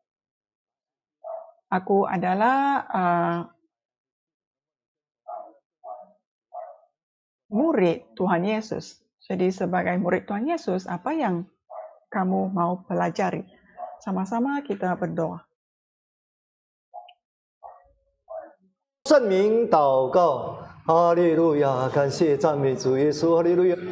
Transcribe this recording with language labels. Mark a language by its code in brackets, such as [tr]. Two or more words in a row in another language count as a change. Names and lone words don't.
[id] Aku adalah murid Tuhan Yesus. Jadi sebagai murid Tuhan Yesus, apa yang kamu mau pelajari? Sama-sama kita berdoa. [zh] 圣名祷告，哈利路亚！感谢赞美主耶稣，哈利路亚。